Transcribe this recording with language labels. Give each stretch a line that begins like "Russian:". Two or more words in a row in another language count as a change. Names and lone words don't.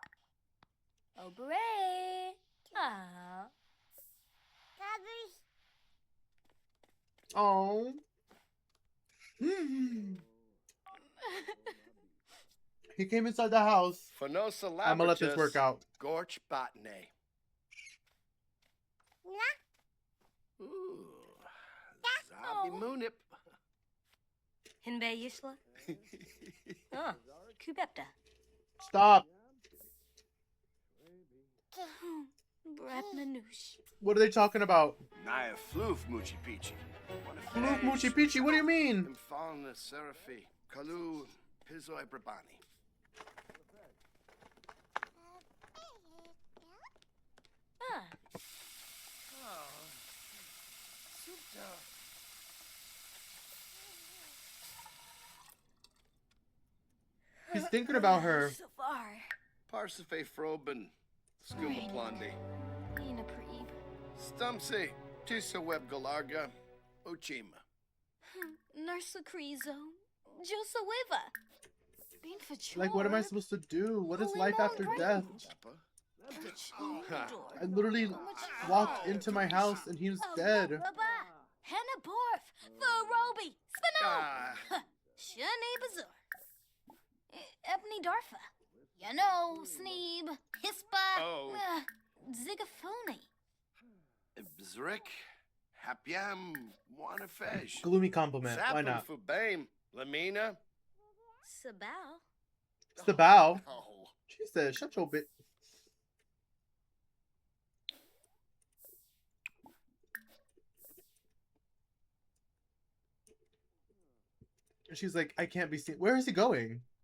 English: Aw, Nubu. Oh, beret. Oh. He came inside the house. Phenosa I'm gonna let this work out. Gorch botany. Ooh. Zabi munip. Hinbe Yishla? Oh, Kubepta. Stop. Brat Manouche. What are they talking about? Naya floof moochie peachy. Floof Moochie Peachy, what do you mean? Infalna seraphi. Kalu pizoi brabani. Ah, He's thinking about her. so far. Parsife froben. Skuma plondi. Nina Preeb. Stumpsy. Tisa web galarga. Uchima. Nursa Crizo. Josa Wiva. Bean for Like, what am I supposed to do? What is life after death? I literally walked into my house and he was dead. Henna Borf. Furobi. Spino. Ah. Shani Bazur. Ebony Darfa. You know, Sneeb. Hispa. Oh. Zigaphony. Bzrik. Hapiam. Wanafesh. Gloomy compliment. Why not? Fubame. Lamina. Sabao. It's the bow. Oh. She said, shut your bit. She's like, I can't be seen. Where is he going?